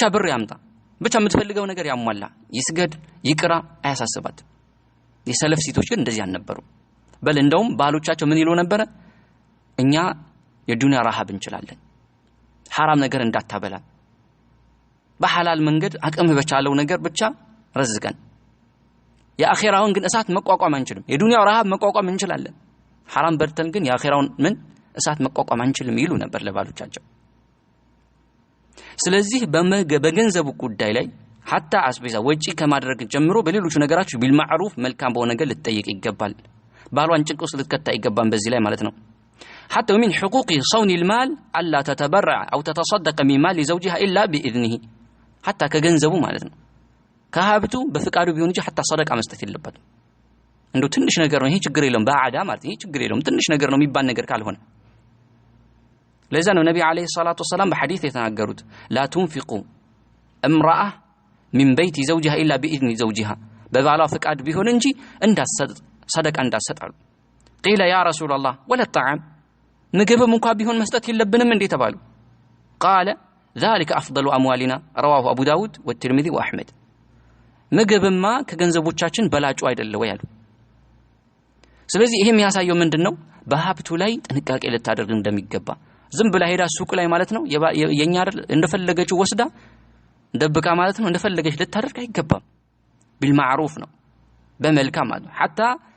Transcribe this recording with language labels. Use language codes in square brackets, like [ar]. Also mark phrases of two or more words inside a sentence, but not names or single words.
[am] ብር ያምጣ ብቻ የምትፈልገው ነገር ያሟላ ይስገድ ይቅራ አያሳስባት የሰለፍ ሴቶች ግን እንደዚህ አልነበሩ በል እንደውም ባሎቻቸው ምን ይሉ ነበር እኛ የዱንያ ረሃብ እንችላለን حرام ነገር እንዳታበላ በሐላል መንገድ አቅም በቻለው ነገር ብቻ ረዝቀን የአኺራውን ግን እሳት መቋቋም አንችልም የዱንያው ረሃብ መቋቋም እንችላለን حرام በርተን ግን የአኺራውን ምን እሳት መቋቋም አንችልም ይሉ ነበር ለባሎቻቸው ስለዚህ በገንዘቡ ጉዳይ ላይ حتى አስቤዛ ወጪ ከማድረግ ጀምሮ በሌሎች ነገራች ቢልማዕሩፍ መልካም በሆነ ነገር ልትጠይቅ ይገባል ባሏን ጭንቅ ውስጥ ልትከታ ይገባል በዚህ ላይ ማለት ነው [ar] حتى من حقوق صون المال الا تتبرع او تتصدق من مال زوجها الا باذنه حتى [am] ከገንዘቡ ማለት ነው ከሀብቱ በፍቃዱ ቢሆን እንጂ [ar] حتى صدقه [am] መስጠት የለበትም እንደው ትንሽ ነገር ነው ይሄ ችግር የለውም ባዓዳ ማለት ይሄ ችግር የለውም ትንሽ ነገር ነው የሚባል ነገር ካልሆነ ለዛ ነው ነብዩ አለይሂ ሰላቱ ወሰለም በሐዲስ የተናገሩት [ar] لا تنفقوا امراه من بيت زوجها الا باذن زوجها [am] በባሏ ፍቃድ ቢሆን እንጂ እንዳሰጥ ሰደቃ እንዳሰጣሉ [ar] قيل يا رسول الله ولا الطعام [am] ምግብም እንኳን ቢሆን መስጠት የለብንም እንዴ ተባሉ [ar] قال ذلك افضل اموالنا رواه ابو داود والترمذي واحمد [am] ምግብማ ከገንዘቦቻችን በላጩ አይደለ ወይ አሉ ስለዚህ ይሄ የሚያሳየው ምንድነው በሀብቱ ላይ ጥንቃቄ ልታደርግ እንደሚገባ ዝም ብላ ሄዳ ሱቅ ላይ ማለት ነው የኛ አይደል እንደፈለገችው ወስዳ ደብቃ ማለት ነው እንደፈለገች ልታደርግ አይገባም ቢልማዕሩፍ ነው በመልካም ማለት ነው حتى